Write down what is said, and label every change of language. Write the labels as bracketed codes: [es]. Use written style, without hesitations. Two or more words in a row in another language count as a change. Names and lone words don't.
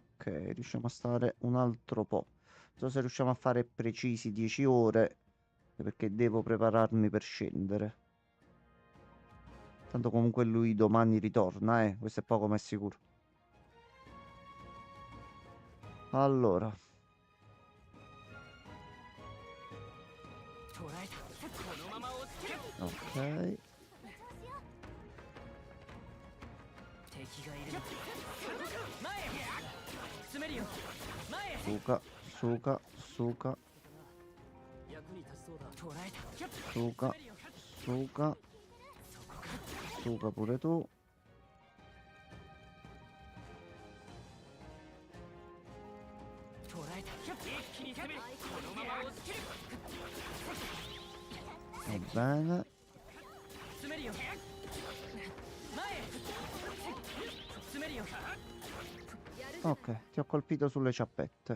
[it] Ok, riusciamo a stare un altro po'. Non so se riusciamo a fare precisi 10 ore, perché devo prepararmi per scendere. Tanto comunque lui domani ritorna, questo è poco ma è sicuro. Allora. Ok. Suka, Suka, Suka. Suka, Suka. Suka pure tu. Va bene. Ok, ti ho colpito sulle ciappette.